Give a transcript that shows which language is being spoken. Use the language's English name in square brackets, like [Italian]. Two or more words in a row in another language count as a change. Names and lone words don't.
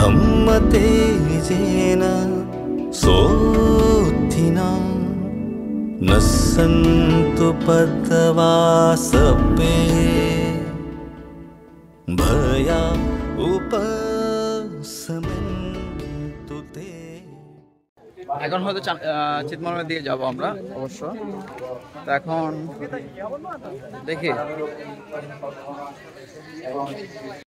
[Pali] धम्मतेजेन सोत्थिना न सन्तु पदवासपे भया उपशमन्तु ते। [Bangla] এখন হয়তো চিতমনের দিকে যাব আমরা অবশ্য। তো এখন দেখি